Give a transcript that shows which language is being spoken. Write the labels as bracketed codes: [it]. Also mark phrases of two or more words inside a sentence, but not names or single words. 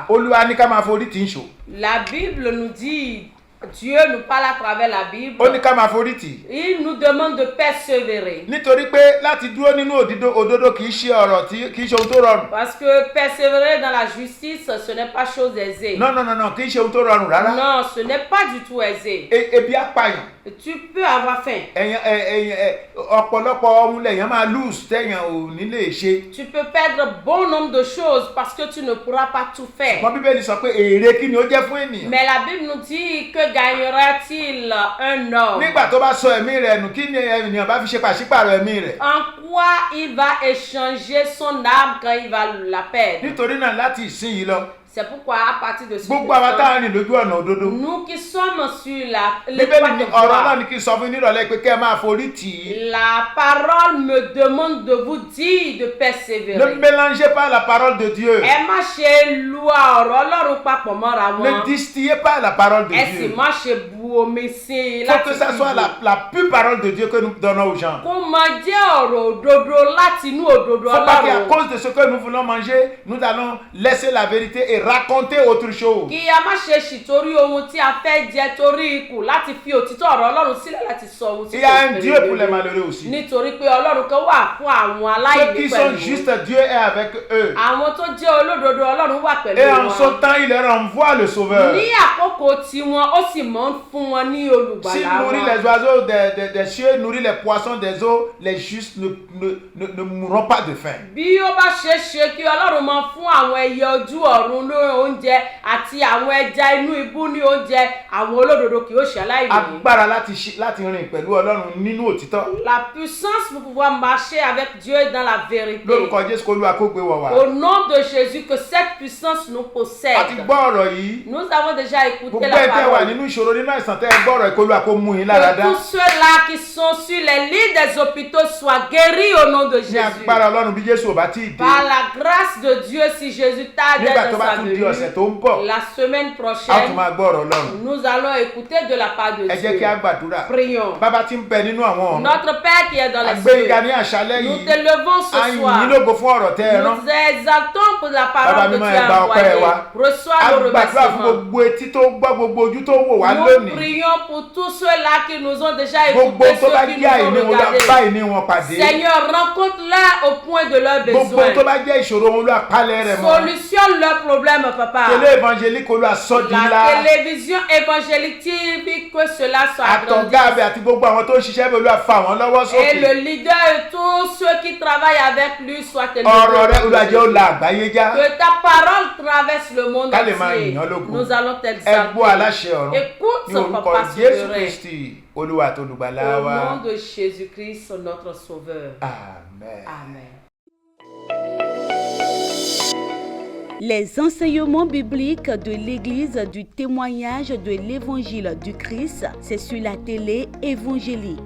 [yo] Olúwa ní ká máa forí tì í ṣò. [fr] La Bible nous dit, Dieu nous parle à travers la Bible. [yo] Ó ní ká máa forí tì. [fr] Il nous demande de persévérer. [yo] Nítorí pé láti dúró nínú òdodo kì í ṣe ọ̀rọ̀ tí kì í ṣe ohun tó rọrùn. [fr] Parce que persévérer dans la justice, ce n'est pas chose aisée. Non, [yo] kì í ṣe ohun tó rọrùn rárá. [fr] Non, ce n'est pas du tout aisé. [yo] Ebi á pààyàn. [fr] Tu peux avoir faim. [yo] Ọ̀pọ̀lọpọ̀ ohun lèèyàn máa lose téèyàn ò ní lè ṣe. [fr] Tu peux perdre bon nombre de choses parce que tu ne pourras pas tout faire. [yo] Ṣùgbọ́n Bíbélì sọ pé èrè kí ni ó jẹ́ fún ènìyàn. [fr] Mais la Bible nous dit que gagnera-t-il un homme? [yo] Nígbà tó bá sọ ẹ̀mí rẹ̀ nù, kí ni ènìyàn bá fi ṣe pàṣípààrọ̀ ẹ̀mí rẹ̀? [fr] En quoi il va échanger son âme quand il va la perdre? [yo] Nítorí náà láti ìsinyìí lọ, [fr] C'est pourquoi à partir de ce [yo] gbogbo àwọn tá a rìn lójú ọ̀nà òdodo. [fr] nous qui sommes sur [yo] Bíbélì ní [fr] l'étroite [yo] ọ̀rọ̀ náà [fr] voie, [yo] ní kí n sọ fún nírọ̀lẹ́ pé kẹ́ ẹ máa forí tì í. [fr] la parole me demande de vous dire de Ne persévérer. mélangez pas la parole de Dieu. [yo] Ẹ má ṣe lu ọ̀rọ̀ Ọlọ́run papọ̀ mọ́ra [fr] Ne [yo] wọn. [fr] distillez pas la parole de [yo] Ẹ sì [fr] Dieu. [yo] má ṣe bu omi sí i [fr] Il faut que [yo] láti [fr] ça soit [yo] dìbò. [fr] la pure parole de Dieu que nous donnons aux gens. [yo] Kó máa jẹ́ ọ̀rọ̀ òdodo láti inú òdodo [fr] Il ne faut pas qu'à [yo] Ọlọ́run. [fr] cause de ce que nous voulons manger, nous allons laisser la vérité et raconter autre chose. [yo] Kí a má ṣe ṣì torí ohun tí a fẹ́ jẹ torí ikù láti fi òtítọ́ ọ̀rọ̀ Ọlọ́run sílẹ̀ láti sọ ohun tí [fr] Il y a un Dieu pour les malheureux aussi. [yo] Nítorí pé Ọlọ́run kan wà fún àwọn [fr] Ceux [yo] aláìní [fr] qui sont [yo] pẹ̀lú. [fr] justes, Dieu est avec eux. [yo] Àwọn tó jẹ́ olódodo Ọlọ́run wà pẹ̀lú [fr] Et en [yo] wọn. [fr] son temps, il leur envoie le Sauveur. [yo] Ní àkókò tiwọn, ó sì máa ń fún wọn ní [fr] S'il [yo] olùgbàlà [fr] nourrit [yo] wọn. [fr] les oiseaux des cieux, nourrit les poissons des eaux, les justes ne mourront pas de faim. [yo] Bí ó bá ṣe é ṣe kí Ọlọ́run máa fún àwọn ẹyẹ ojú ọ̀run ní oúnjẹ àti àwọn ẹja inú ibú ní oúnjẹ, àwọn olódodo kì yóò ṣe aláìní. Agbára láti rìn pẹ̀lú Ọlọ́run nínú òtítọ́. [fr] La puissance pour pouvoir marcher avec Dieu dans la vérité. [yo] Lórúkọ Jésù kó Olúwa kó gbé wọ̀ wá. [fr] Au nom de Jésus, que cette puissance nous [yo] A ti [fr] possède. [yo] gbọ́ ọ̀rọ̀ yìí. [fr] Nous avons déjà écouté [yo] Gbogbo [fr] la [yo] ẹ̀ tẹ́ wà [fr] parole. [yo] nínú ìṣòro nínú àìsàn tẹ́ ẹ gbọ́ ọ̀rọ̀ yìí kó Olúwa kó mú yín lára [fr] Que [yo] dá. [fr] tous ceux-là qui sont sur les lits des hôpitaux soient guéris au nom de [yo] Ní [fr] Jésus. [yo] agbára Ọlọ́run bí Jésù ò bá tí ì dé. [fr] Par la grâce de Dieu, si Jésus tarde [yo] Nígbà tó [fr] dans [yo] bá [fr] sa [yo] tún di ọ̀sẹ̀ [fr] venue, [yo] tó ń bọ̀, [fr] la semaine [yo] a ó tún [fr] prochaine, [yo] máa gbọ́ ọ̀rọ̀ Ọlọ́run. [fr] nous allons écouter de la part de [yo] Ẹ jẹ́ kí a [fr] Dieu. [yo] gbàdúrà. [fr] Prions. [yo] Bàbá tí ń bẹ nínú àwọn ọ̀run. [fr] Notre Père qui est dans les [yo] Àgbéga ní [fr] cieux, [yo] àṣálẹ́ [fr] nous [yo] yìí. [fr] te levons [yo] A [fr] ce [yo] yìn [fr] soir. [yo] yín lógo fún ọ̀rọ̀ tẹ́ ẹ rán. [fr] Nous exaltons pour la [yo] Baba [fr] parole que tu [yo] mímọ́, ẹ gba [fr] as [yo] ọpẹ́ [fr] envoyée. [yo] wa. [fr] Reçois [yo] A [fr] nos [yo] gbàdúrà fún [fr] remerciements. [yo] gbogbo etí tó gbọ́, gbogbo ojú tó wò wá [fr] Nous [yo] lónìí. [fr] prions pour tous ceux-là qui nous ont déjà [yo] Gbogbo [fr] écoutés, [yo] tó bá [fr] ceux qui [yo] jẹ́ [fr] nous [yo] àìní [fr] ont [yo] wọn lọ bá [fr] regardés. [yo] ìní wọn pàdé. [fr] Seigneur, rencontre-les au point de leurs [yo] Gbogbo [fr] besoins. [yo] tó bá jẹ́ ìṣòro wọn lọ àpálẹ̀ rẹ̀ mọ́. [fr] Solutionne leurs problèmes, Papa. [yo] Télé évangélique olú àsọdí [fr] La [yo] ńlá. [fr] télévision évangélique TV, que cela soit agrandi. [yo] Àtọ̀gá abẹ àti gbogbo àwọn tó ń ṣiṣẹ́ bẹ̀ olú àfa wọn lọ́wọ́ [fr] Et le [yo] sókè. [fr] leader et tous ceux qui travaillent avec lui soient élevés. [yo] Ọ̀rọ̀ rẹ̀ olùwàjẹ́ ó la àgbáyé já. [fr] Que ta parole traverse le monde [yo] Ká lè máa [fr] entier. [yo] yìn ọ́ lógo. [fr] Nous allons [yo] Ẹ [fr] t'exalter. [yo] gbọ́ aláṣẹ ọ̀run. [fr] Écoute [yo] Ní [fr] ce [yo] orúkọ [fr] Papa [yo] Jésù [fr] souverain. [yo] Kristi Olúwa àti Olùgbàlà [fr] Au [yo] wa. [fr] nom de Jésus-Christ, notre Sauveur. [yo] Amen. [fr] Amen. Les enseignements bibliques de l'Église du témoignage de l'Évangile du Christ, c'est sur la télé évangélique.